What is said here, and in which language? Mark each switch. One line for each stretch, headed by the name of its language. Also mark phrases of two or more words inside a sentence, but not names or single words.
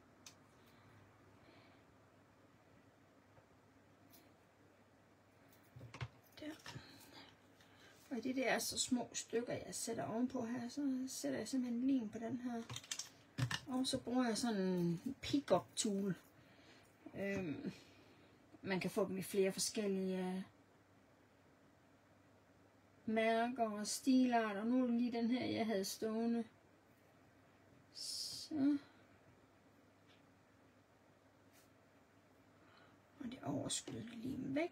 Danish: Der. Og det der er så små stykker, jeg sætter ovenpå her, så sætter jeg simpelthen lim på den her. Og så bruger jeg sådan en
English: pick-up tool.
Danish: Man kan få dem i flere forskellige mærker og stilarter. Nu er det lige den her, jeg havde stående. Så. Og det overskydende lim væk.